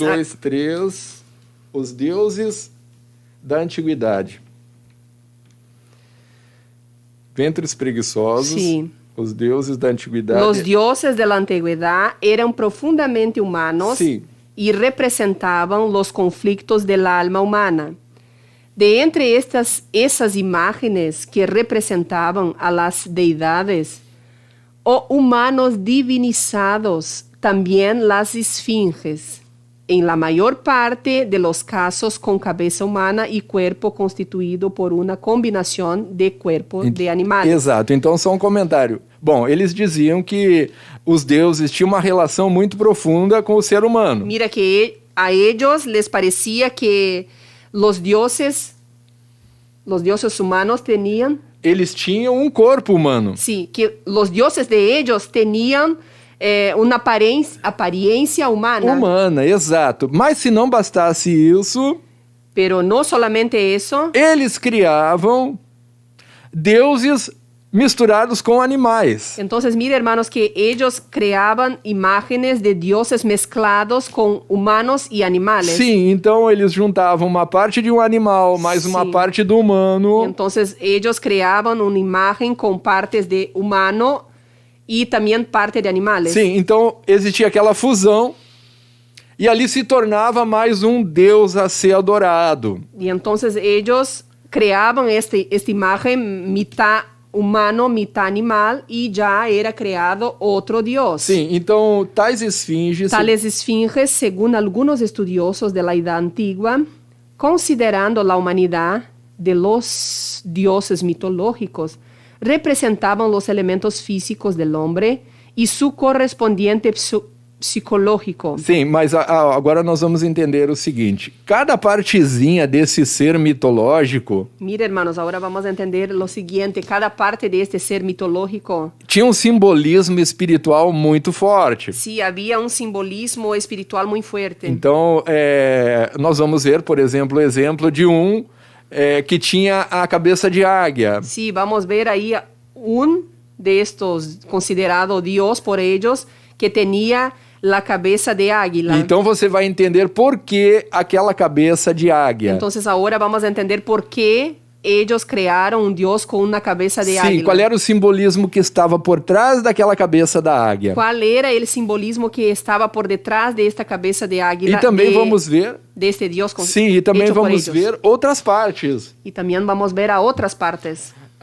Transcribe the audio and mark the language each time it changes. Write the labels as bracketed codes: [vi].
[pt] 1, 2, 3, os deuses da antiguidade. Ventres preguiçosos, [es] Sí. [pt] os deuses da antiguidade. [es] Los dioses de la antigüedad eran profundamente humanos Sí. y representaban los conflictos del alma humana. De entre esas imágenes que representaban a las deidades o humanos divinizados, también las esfinges, en la mayor parte de los casos con cabeza humana y cuerpo constituído por una combinación de cuerpos de animales. [pt] Exato, então só um comentário. Bom, eles diziam que os deuses tinham uma relação muito profunda com o ser humano. [es] Mira que a ellos les parecía que los dioses humanos tenían, [pt] Eles tinham um corpo humano. [es] sí, que los dioses de ellos tenían [pt] uma aparência humana. Humana, exato. Mas se não bastasse isso, [es] Pero no solamente eso, [pt] eles criavam deuses misturados com animais. [es] entonces mira, hermanos, que ellos creaban imágenes de dioses mezclados con humanos y animales. [pt] Sim, então eles juntavam uma parte de um animal mais uma Sim. parte do humano. [es] Entonces ellos creaban una imagen con partes de humano y también parte de animales. [pt] Sim, então existia aquela fusão e ali se tornava mais um Deus a ser adorado. [es] Y entonces ellos creaban esta imagen mitad humano, mitad animal y ya era creado otro Dios. [pt] Sim, então tais esfinges. [es] Tales esfinges, según algunos estudiosos de la Edad Antigua, considerando la humanidad de los dioses mitológicos, representaban los elementos físicos del hombre y su correspondiente psicológico. [pt] Sim, mas agora nós vamos entender o seguinte: cada partezinha desse ser mitológico [es] Mira, hermanos, ahora vamos a entender lo siguiente. Cada parte de este ser mitológico, [pt] tinha um simbolismo espiritual muito forte. [es] sí, había un simbolismo espiritual muy fuerte. [pt] Então, nós vamos ver, por exemplo, o exemplo de que tinha a cabeça de águia. [es] Sí, vamos a ver ahí un de estos considerado Dios por ellos que tenía la cabeza de águila. [pt] Então você vai entender por que aquela cabeça de águia. [es] Entonces ahora vamos a entender por qué ellos crearon un Dios con una cabeza de [pt] Sim, [es] águila. [pt] qual era o simbolismo que estava por trás daquela cabeça da águia. [es] ¿Cuál era el simbolismo que estaba por detrás de esta cabeza de águila? [pt] E também vamos ver. [es] De este Dios [pt] Sim, e também [es] hecho por [pt] vamos [es] ellos. [pt] ver outras partes. [es] Y también vamos a ver a otras partes.